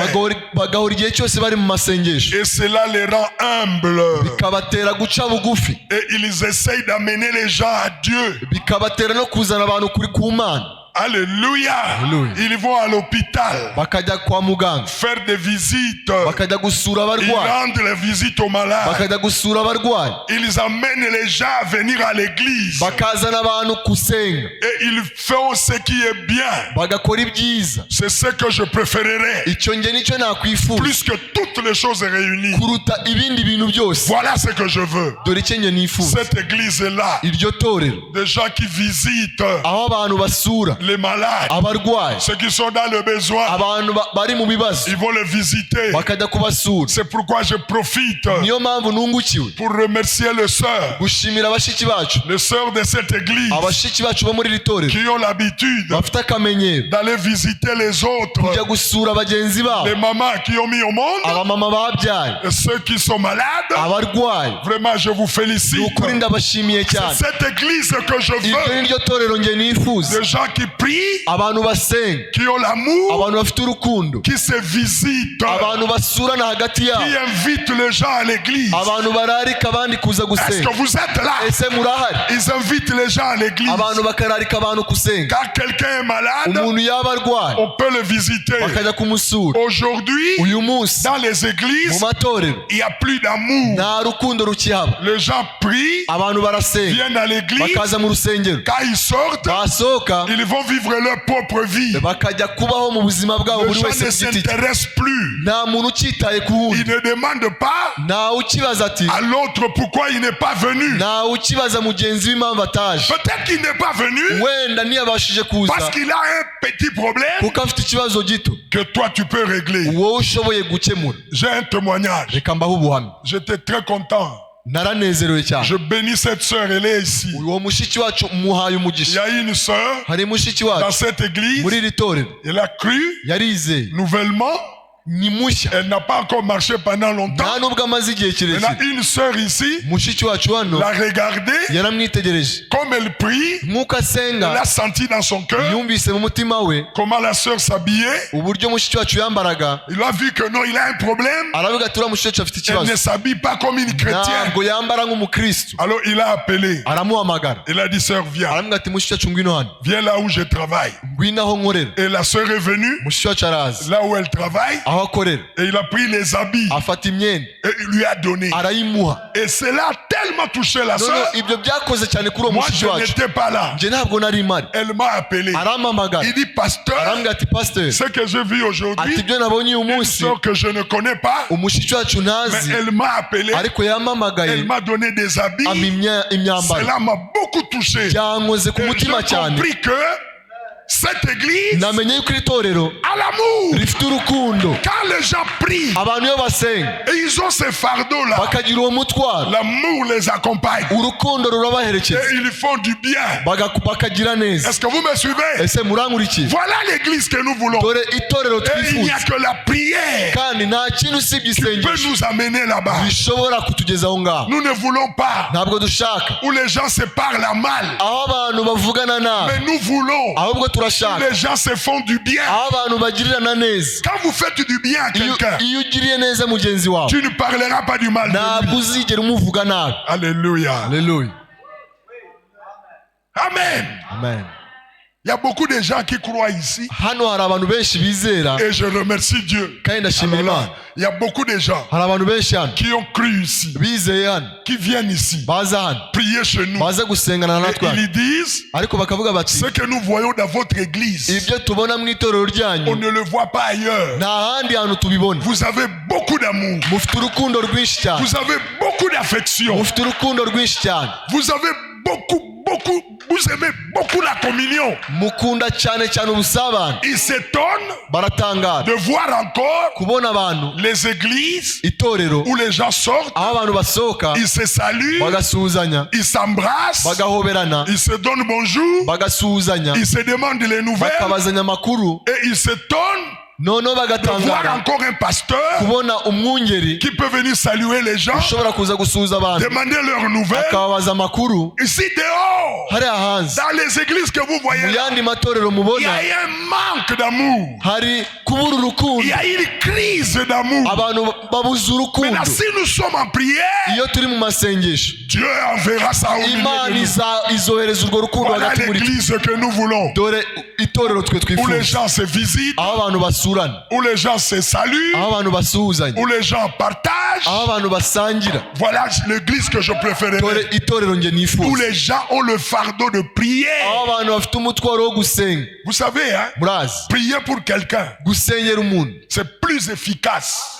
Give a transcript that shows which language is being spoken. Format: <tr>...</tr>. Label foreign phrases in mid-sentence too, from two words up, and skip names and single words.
<rw>bagahora igihe cyose bari mu masengesho,</rw> <fr>Et cela les rend humbles.</fr> <rw>bikabatera guca bugufi,</rw> <fr>Et ils essayent d'amener les gens à Dieu.</fr> <rw>bikabatera no kuzana abantu kuri ku Mana.</rw> <fr>Alléluia.</fr> <rw>Alléluia.</rw> <fr>Ils vont à l'hôpital</fr> <rw>Bakajya kwa muganga,</rw> <fr>faire des visites.</fr> <rw>bakajya gusura</rw> <fr>Ils</fr> <rw>abarwayi,</rw> <fr>rendent les visites aux malades.</fr> <rw>bakajya gusura abarwayi,</rw> <fr>Ils amènent les gens à venir à l'église.</fr> <rw>bakazana abantu gusenga,</rw> <fr>Et ils font ce qui est bien.</fr> <rw>bagakora ibyiza.</rw> <fr>C'est ce que je préférerais.</fr> <rw>Icyo nge nicyo nakwifuza</rw> <fr>Plus que toutes les choses réunies.</fr> <rw>kuruta ibindi bintu byose.</rw> <fr>Voilà ce que je veux.</fr> <rw>Dore icyo nge nifuza,</rw> <fr>Cette église-là,</fr> <rw>iryo torero</rw> <fr>des gens qui visitent</fr> <rw>aho abantu basura</rw> <fr>les malades,</fr> <rw>abarwayi,</rw> <fr>ceux qui sont dans le besoin,</fr> <rw>abantu bari mu bibazo</rw> <fr>ils vont les visiter.</fr> <rw>bakajya kubasura.</rw> <fr>C'est pourquoi je profite</fr> <rw>Niyo mpamvu nungukiwe</rw> <fr>pour remercier les sœurs,</fr> <rw>gushimira bashiki bacu,</rw> <fr>les sœurs de cette église</fr> <rw>abashiki bacu bo muri iri torero</rw> <fr>qui ont l'habitude</fr> <rw>bafite akamenyero</rw> <fr>d'aller visiter les autres,</fr> <rw>kujya gusura bagenzi babo,</rw> <fr>les mamans qui ont mis au monde,</fr> <rw>abamama babyaye,</rw> <fr>et ceux qui sont malades.</fr> <rw>abarwayi.</rw> <fr>Vraiment, je vous</fr> <rw>Ni</rw> <fr>félicite.</fr> <rw>ukuri ndabashimiye cyane.</rw> <fr>C'est cette église que je</fr> <rw>Iryo</rw> <fr>veux.</fr> <rw>niryo torero nge nifuza,</rw> <fr>Des gens qui prient,</fr> <rw>abantu basenga,</rw> <fr>qui ont l'amour,</fr> <rw>abantu bafite urukundo,</rw> <fr>qui se visitent,</fr> <rw>abantu basurana hagati</rw> <fr>qui</fr> <rw>yabo,</rw> <fr>invitent les gens à l'église.</fr> <rw>abantu bararika abandi kuza</rw> <fr>Est-ce</fr> <rw>gusenga.</rw> <fr>que vous êtes là?</fr> <rw>Ese murahari?</rw> <fr>Ils invitent les gens à l'église.</fr> <rw>Abantu bakararika abantu gusenga.</rw> <fr>Quand quelqu'un est malade,</fr> <rw>Umuntu yaba arwaye</rw> <fr>on peut le visiter.</fr> <rw>bakajya kumusura.</rw> <fr>Aujourd'hui,</fr> <rw>Uyu munsi</rw> <fr>dans les</fr> <rw>mu</rw> <fr>églises,</fr> <rw>matorero</rw> <fr>il n'y a plus d'amour.</fr> <rw>nta rukundo rukihaba.</rw> <fr>Les gens prient,</fr> <rw>Abantu barasenga,</rw> <fr>viennent à l'église.</fr> <rw>bakaza mu rusengero,</rw> <fr>Quand ils sortent,</fr> <rw>basohoka</rw> <fr>ils vont vivre leur propre vie.</fr> <rw>bakajya kubaho mu buzima bwabo</rw> <fr>Les</fr> <rw>buri</rw> <fr>gens</fr> <rw>wese</rw> <fr>ne</fr> <rw>ku giti cye.</rw> <fr>s'intéressent plus.</fr> <rw>Nta muntu ucyitaye ku wundi,</rw> <fr>Ils ne demandent pas</fr> <rw>ntawe ukibaza ati</rw> <fr>à l'autre pourquoi il n'est pas venu.</fr> <rw>ntawe ukibaza mugenzi w'impamvu ataje.</rw> <fr>Peut-être qu'il n'est pas venu</fr> <rw>Wenda ntiyabashije kuza</rw> <fr>parce qu'il a un petit problème</fr> <rw>kuko afite ikibazo gito</rw> <fr>que toi tu peux régler.</fr> <rw>wowe ushoboye gukemura.</rw> <fr>J'ai un témoignage.</fr> <rw>Reka mbaho ubuhamya.</rw> <fr>J'étais très content.</fr> <rw>Naranezerewe cyane.</rw> <fr>Je bénis cette sœur, elle est ici.</fr> <rw>Uwo mushiki wacu muhaye</rw> <fr>Il y</fr> <rw>umugisha.</rw> <fr>a une sœur</fr> <rw>Hari mushiki</rw> <fr>dans</fr> <rw>wacu</rw> <fr>cette église,</fr> <rw>muri iri torero</rw> <fr>elle a cru</fr> <rw>yarizeye,</rw> <fr>nouvellement,</fr> <rw>ni mushya,</rw> <fr>elle n'a pas encore marché pendant longtemps.</fr> <rw>nta nubwo amaze igihe</rw> <fr>Il y a</fr> <rw>kirekire.</rw> <fr>une sœur ici,</fr> <rw>Mushiki wacu hano</rw> <fr>l'a regardée,</fr> <rw>yaramwitegereje,</rw> <fr>comme elle prie,</fr> <rw>nk'uko</rw> <fr>elle</fr> <rw>asenga</rw> <fr>a senti dans son cœur</fr> <rw>yumvise mu mutima we</rw> <fr>comment la sœur s'habillait.</fr> <rw>uburyo mushiki wacu yambaraga,</rw> <fr>Il a vu que non, il a un problème.</fr> <rw>aravuga ati uriya mushiki wacu afite</rw> <fr>Elle</fr> <rw>ikibazo,</rw> <fr>ne s'habille pas comme une chrétienne.</fr> <rw>ntabwo yambara nk'umukristo.</rw> <fr>Alors il a appelé.</fr> <rw>Aramuhamagara,</rw> <fr>Il a dit, sœur, viens.</fr> <rw>aramubwira ati mushiki wacu ngwino hano,</rw> <fr>Viens là où je travaille.</fr> <rw>ngwino aho nkorera.</rw> <fr>Et la sœur est venue,</fr> <rw>Mushiki wacu araza</rw> <fr>là où elle travaille,</fr> <rw>aho akorera,</rw> <fr>et il a pris les habits</fr> <rw>afata imyenda</rw> <fr>et il lui a donné.</fr> <rw>arayimuha.</rw> <fr>Et cela a tellement touché la</fr> <rw>None</rw> <fr>sœur.</fr> <rw>ibyo byakoze cyane kuri uwo</rw> <fr>Moi,</fr> <rw>mushiki</rw> <fr>je</fr> <rw>wacu,</rw> <fr>n'étais pas là.</fr> <rw>njye ntabwo nari mpari.</rw> <fr>Elle m'a appelé.</fr> <rw>Arampamagara,</rw> <fr>Il dit, pasteur,</fr> <rw>arambwira ati pasiteri,</rw> <fr>ce que j'ai vu</fr> <rw>ati</rw> <fr>aujourd'hui,</fr> <rw>ibyo nabonye uyu</rw> <fr>une</fr> <rw>munsi,</rw> <fr>sœur que je ne connais pas,</fr> <rw>umushiki wacu</rw> <fr>mais</fr> <rw>ntazi</rw> <fr>elle m'a appelé,</fr> <rw>ariko yampamagaye</rw> <fr>elle m'a donné des habits.</fr> <rw>ampa imyambaro.</rw> <fr>Cela m'a beaucoup touché.</fr> <rw>Byankoze ku</rw> <fr>Et</fr> <rw>mutima</rw> <fr>j'ai</fr> <rw>cyane.</rw> <fr>compris que cette église</fr> <rw>Namenye yuko iri torero</rw> <fr>a l'amour.</fr> <rw>rifite urukundo.</rw> <fr>Quand les gens prient</fr> <rw>Abantu iyo basenga</rw> <fr>et ils ont ces fardeaux-là,</fr> <rw>bakagira uwo mutwaro,</rw> <fr>l'amour les accompagne.</fr> <rw>urukundo rurabaherekeza,</rw> <fr>Et ils font du bien.</fr> <rw>bakagira neza.</rw> <fr>Est-ce que vous me suivez?</fr> <rw>Ese murankurikiye?</rw> <fr>Voilà l'église que nous voulons.</fr> <rw>Dore itorero</rw> <fr>Et il n'y a</fr> <rw>twifuza,</rw> <fr>que la prière</fr> <rw>kandi nta kintu usibye</rw> <fr>qui peut</fr> <rw>isengesho</rw> <fr>nous amener là-bas.</fr> <rw>bishobora kutugeza aho ngaho.</rw> <fr>Nous ne voulons pas</fr> <rw>Ntabwo dushaka</rw> <fr>où les gens se parlent à mal.</fr> <rw>aho abantu bavugana nabi,</rw> <fr>Mais nous voulons</fr> <rw>ahubwo turashaka</rw> <fr>les gens se font du bien.</fr> <rw>aho abantu bagirirana neza.</rw> <fr>Quand vous faites du bien à quelqu'un,</fr> <rw>Iyo ugiriye neza mugenzi wawe</rw> <fr>tu ne parleras pas du mal de</fr> <rw>ntabwo</rw> <fr>lui.</fr> <rw>uzigera umuvuga nabi.</rw> <fr>Alléluia.</fr> <rw>Haleluya.</rw> <fr>Amen.</fr> <rw>Amen.</rw> <fr>Il y a beaucoup de gens qui croient ici</fr> <rw>Hano hari abantu benshi bizera</rw> <fr>et je remercie Dieu.</fr> <rw>kandi ndashimira</rw> <fr>Alors</fr> <rw>Imana.</rw> <fr>là, il y a beaucoup de gens</fr> <rw>Hari abantu benshi hano</rw> <fr>qui ont cru ici,</fr> <rw>bizeye hano</rw> <fr>qui viennent ici</fr> <rw>baza hano</rw> <fr>prier chez nous.</fr> <rw>baza gusengana</rw> <fr>Et</fr> <rw>natwe hano</rw> <fr>ils disent,</fr> <rw>ariko bakavuga bati</rw> <fr>ce que nous voyons dans votre église,</fr> <rw>ibyo tubona mu itorero</rw> <fr>on</fr> <rw>ryanyu</rw> <fr>ne le voit pas ailleurs.</fr> <rw>nta handi hantu tubibona.</rw> <fr>Vous avez beaucoup d'amour.</fr> <rw>Mufite urukundo rwinshi cyane.</rw> <fr>Vous avez beaucoup d'affection.</fr> <rw>Mufite urukundo rwinshi cyane.</rw> <fr>Vous avez beaucoup, vous aimez beaucoup la communion.</fr> <rw>Mukunda cyane cyane ubusabane.</rw> <fr>Ils s'étonnent</fr> <rw>Baratangara</rw> <fr>de voir encore</fr> <rw>kubona abantu</rw> <fr>les églises</fr> <rw>itorero</rw> <fr>où les gens sortent,</fr> <rw>aho abantu basohoka</rw> <fr>ils se saluent,</fr> <rw>bagasuhuzanya,</rw> <fr>ils s'embrassent,</fr> <rw>bagahoberana,</rw> <fr>ils se donnent bonjour,</fr> <rw>bagasuhuzanya,</rw> <fr>ils se demandent les nouvelles</fr> <rw>bakabazanya amakuru,</rw> <fr>et ils s'étonnent</fr> <rw>noneho</rw> <fr>de voir</fr> <rw>bagatangara</rw> <fr>encore un pasteur</fr> <rw>kubona umwungeri</rw> <fr>qui peut venir saluer les gens,</fr> <rw>ushobora kuza gusuhuza abantu</rw> <fr>demander leurs nouvelles.</fr> <rw>akababaza amakuru.</rw> <fr>Ici dehors,</fr> <rw>Hariya hanze</rw> <fr>dans les églises que vous voyez,</fr> <rw>mu yandi matorero</rw> <fr>il y</fr> <rw>mubona</rw> <fr>a eu un manque d'amour.</fr> <rw>hari kubura</rw> <fr>Il</fr> <rw>urukundo,</rw> <fr>y a eu une crise d'amour.</fr> <rw>abantu babuze urukundo.</rw> <fr>Maintenant, si nous sommes en prière,</fr> <rw>Iyo turi mu masengesho</rw> <fr>Dieu enverra ça au milieu</fr> <rw>Imana</rw> <fr>de nous.</fr> <rw>izohereza urwo rukundo</rw> <fr>Voilà</fr> <rw>hagati muri twe.</rw> <fr>l'église que nous voulons,</fr> <rw>Dore itorero twe</rw> <fr>où les</fr> <rw>twifuza,</rw> <fr>gens se visitent,</fr> <rw>aho abantu basurana,</rw> <fr>où les gens se saluent,</fr> <rw>aho abantu basuhuzanya,</rw> <fr>où les gens partagent.</fr> <rw>aho abantu basangira.</rw> <fr>Voilà l'église que je</fr> <rw>Dore</rw> <fr>préférerais,</fr> <rw>itorero nge</rw> <fr>où</fr> <rw>nifuza,</rw> <fr>les gens ont le fardeau de prier.</fr> <rw>aho abantu bafite umutwaro wo gusenga.</rw> <fr>Vous savez, hein,</fr> <rw>Murazi</rw> <fr>prier pour quelqu'un,</fr> <rw>gusengera umuntu</rw> <fr>c'est plus efficace</fr>